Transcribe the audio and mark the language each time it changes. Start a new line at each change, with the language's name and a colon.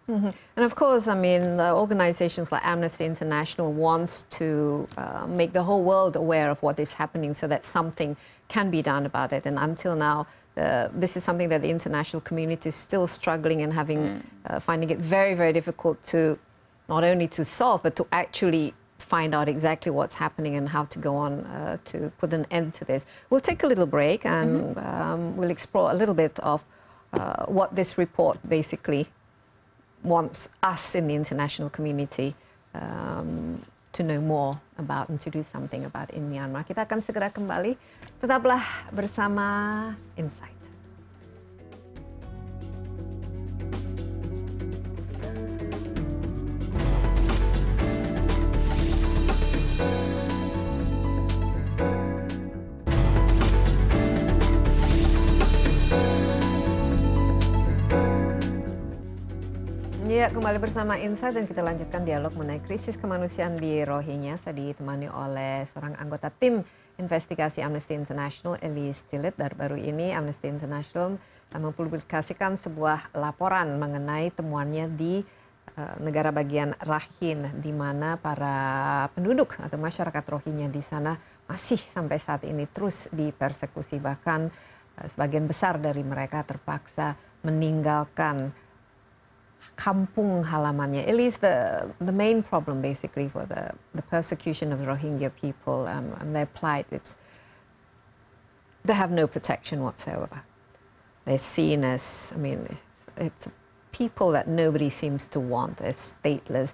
English: And of course, I mean, organizations like Amnesty International wants to make the whole world aware of what is happening so that something can be done about it. And until now, this is something that the international community is still struggling and having, finding it very, very difficult to not only to solve, but to actually find out exactly what's happening and how to go on to put an end to this. We'll take a little break and we'll explore a little bit of what this report basically wants us in the international community to know more about and to do something about in Myanmar.
Indonesian: Kita akan segera kembali. Tetaplah bersama Insight. Ya, kembali bersama Insight dan kita lanjutkan dialog mengenai krisis kemanusiaan di Rohingya. Saya ditemani oleh seorang anggota tim investigasi Amnesty International, Elise Tillet. Baru ini Amnesty International mempublikasikan sebuah laporan mengenai temuannya di negara bagian Rakhine, di mana para penduduk atau masyarakat Rohingya di sana masih sampai saat ini terus dipersekusi. Bahkan sebagian besar dari mereka terpaksa meninggalkan kampung halamannya.
English: Elise, the main problem basically for the persecution of the Rohingya people and their plight, they have no protection whatsoever. They're seen as, I mean, it's people that nobody seems to want. They're stateless.